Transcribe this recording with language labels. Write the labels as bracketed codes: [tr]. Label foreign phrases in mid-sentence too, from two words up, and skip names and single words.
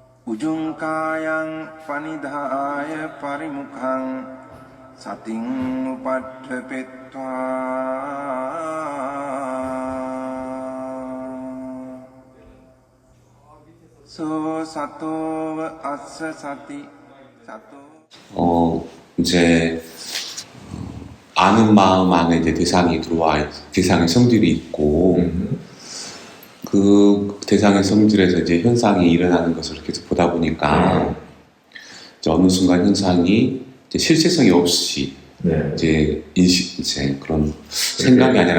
[pi] Ujungkayang panidhaya parimukhang sating upadhepetva so sato assa sati sato [ko] 이제 아는 마음 안에 이제 대상이 들어와 대상의 성질이 있고 그 대상의 성질에서 이제 현상이 일어나는 것을 계속 보다 보니까 이제 어느 순간 현상이 이제 실체성이 없이 이제 인식 이제 그런 생각이 아니라